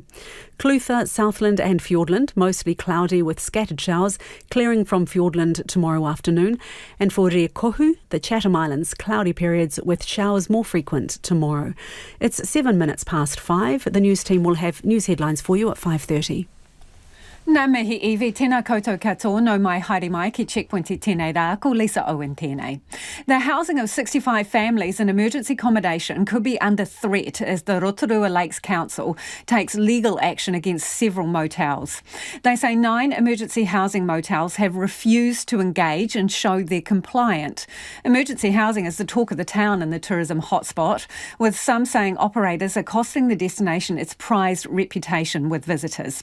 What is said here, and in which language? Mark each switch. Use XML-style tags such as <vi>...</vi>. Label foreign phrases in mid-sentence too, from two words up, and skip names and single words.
<en>Clutha, Southland and Fiordland, mostly cloudy with scattered showers, clearing from Fiordland tomorrow afternoon. And for Riekohu, the Chatham Islands, cloudy periods with showers more frequent tomorrow. It's 7 minutes past 5. The news team will have news headlines for you at 5:30.</en> <mi>Nā mihi iwi, tēnā koutou katoa, no mai haere mai ki Checkpoint i tēnei rā, ko Lisa Owen tēnei.</mi> <en>The housing of 65 families in emergency accommodation could be under threat as the Rotorua Council takes legal action against several motels. They say 9 emergency housing motels have refused to engage and show they're compliant. Emergency housing is the talk of the town in the tourism hotspot, with some saying operators are costing the destination its prized reputation with visitors.</en>